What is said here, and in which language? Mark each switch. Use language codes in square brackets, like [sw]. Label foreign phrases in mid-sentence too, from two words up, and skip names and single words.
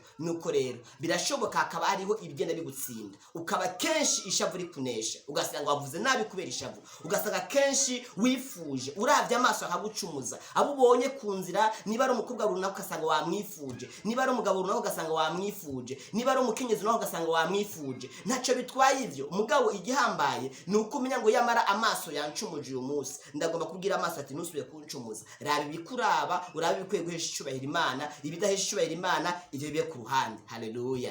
[rn] Nuko rero birashoboka hakaba hariho ibigenda bigutsinda, ukaba kenshi ishavu rikunesha, ugasanga wavuze nabi kubera ishavu, ugasanga kenshi wifuje, uravye amaso akagucumuza, abo ubonye ku nzira, niba ari umukobwa runaka ugasanga wamwifuje, niba ari umugabo runaka ugasanga wamwifuje, niba ari umukenyezi runaka ugasanga wamwifuje. Ntaco bitwaye ivyo, umugabo igihambaye ni uko umenya ngo yamara amaso yancumuje uyu munsi, ndagomba kubwira amaso ati ntusubiye kuncumuza. Raba ibikuraba, urabe ibikwiye guhesha icubahiro Imana, ibidahesha icubahiro Imana ivyo bibe ku ruhande. Haleluya.